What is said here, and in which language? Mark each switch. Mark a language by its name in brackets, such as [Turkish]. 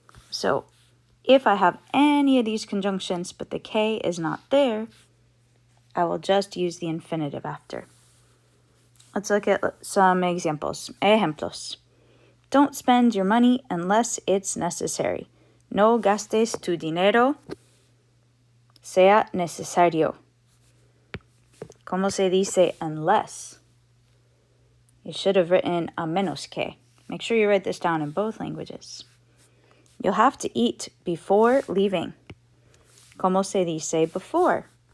[English] So, if I have any of these conjunctions but the que is not there, I will just use the infinitive after. Let's look at some examples. Ejemplos. Don't spend your money unless it's necessary. [Spanish] No gastes tu dinero sea necesario. ¿Cómo se dice unless? [English] You should have written [Spanish] a menos que. [English] Make sure you write this down in both languages. You'll have to eat before leaving. [Spanish] ¿Cómo se dice [English] before?